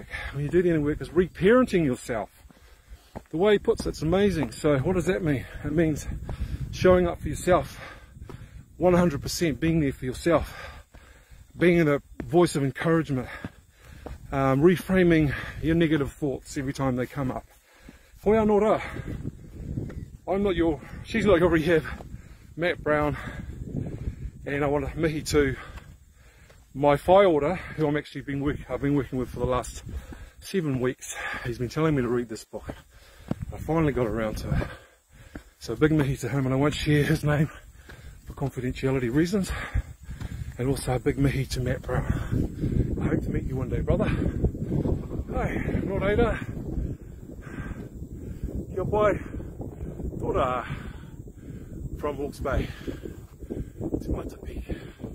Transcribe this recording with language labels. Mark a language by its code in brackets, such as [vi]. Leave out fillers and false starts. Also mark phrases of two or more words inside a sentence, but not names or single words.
[en] When you do the inner work, is reparenting yourself. The way he puts it's amazing. So what does that mean? It means showing up for yourself, 100%, being there for yourself, being a voice of encouragement, reframing your negative thoughts every time they come up. [mi] Hoi anō rā. [en] She's not your rehab, Matt Brown, and I want to mihi to my [mi] whai ora, [en] who I've been working with for the last 7 weeks. He's been telling me to read this book. I finally got around to it. So big mihi to him, and I won't share his name for confidentiality reasons. And also a big mihi to Matt Brown. I hope to meet you one day, brother. [mi] Hey, nō reira. Kia pai. Tōra. [en] From Hawke's Bay to Matapi.